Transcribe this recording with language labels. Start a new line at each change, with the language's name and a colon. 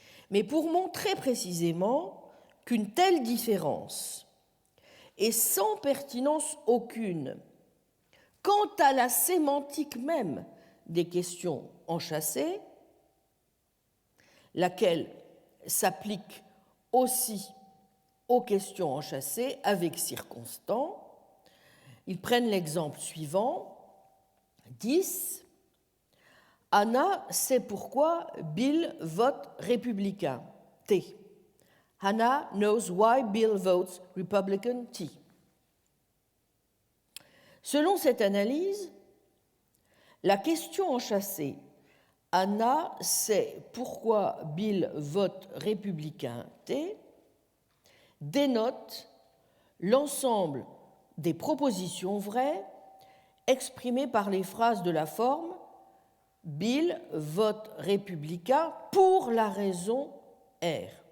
French: Mais pour montrer précisément qu'une telle différence est sans pertinence aucune quant à la sémantique même des questions enchâssées, laquelle s'applique aussi aux questions enchâssées avec circonstants, ils prennent l'exemple suivant, 10. Anna sait pourquoi Bill vote républicain, T.
English: Hannah knows why Bill votes Republican, T.
French: Selon cette analyse, la question enchâssée Anna sait pourquoi Bill vote républicain, T, dénote l'ensemble des propositions vraies exprimées par les phrases de la forme Bill vote républicain pour la raison R.